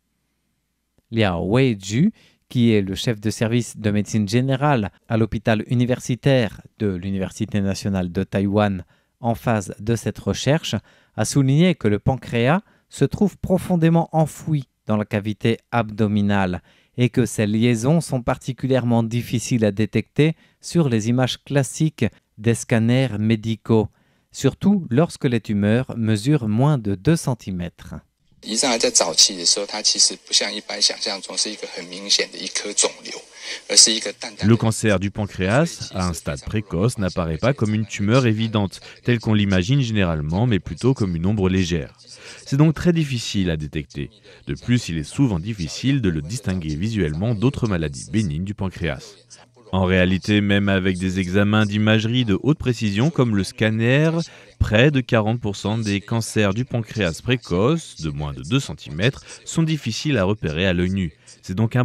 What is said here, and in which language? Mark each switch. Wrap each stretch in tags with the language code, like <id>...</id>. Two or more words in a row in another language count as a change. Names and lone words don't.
<fr>Liao Weiju, qui est le chef de service de médecine générale à l'hôpital universitaire de l'Université nationale de Taïwan en phase de cette recherche, a souligné que le pancréas se trouve profondément enfoui dans la cavité abdominale et que ces liaisons sont particulièrement difficiles à détecter sur les images classiques des scanners médicaux, surtout lorsque les tumeurs mesurent moins de 2 cm.</fr> <zh>胰脏癌在早期的时候，它其实不像一般想象中是一个很明显的一颗肿瘤，而是一个淡淡。</zh> <fr>Le cancer du pancréas, à un stade précoce, n'apparaît pas comme une tumeur évidente, telle qu'on l'imagine généralement, mais plutôt comme une ombre légère. C'est donc très difficile à détecter. De plus, il est souvent difficile de le distinguer visuellement d'autres maladies bénignes du pancréas. En réalité, même avec des examens d'imagerie de haute précision comme le scanner, près de 40% des cancers du pancréas précoces, de moins de 2 cm, sont difficiles à repérer à l'œil nu.</fr>